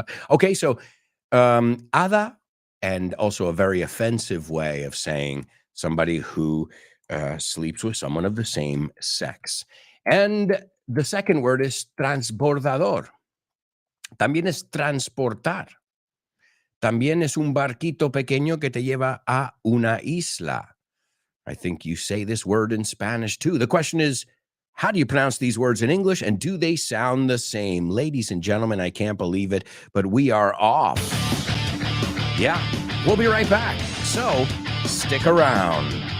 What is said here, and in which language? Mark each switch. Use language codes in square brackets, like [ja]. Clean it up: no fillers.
[en] Okay, so Ada, and also a very offensive way of saying somebody who sleeps with someone of the same sex. And the second word is transbordador. [es] También es transportar. También es un barquito pequeño que te lleva a una isla. [en] I think you say this word in Spanish too. The question is, how do you pronounce these words in English, and do they sound the same? Ladies and gentlemen, I can't believe it, but we are off. Yeah, we'll be right back. So stick around.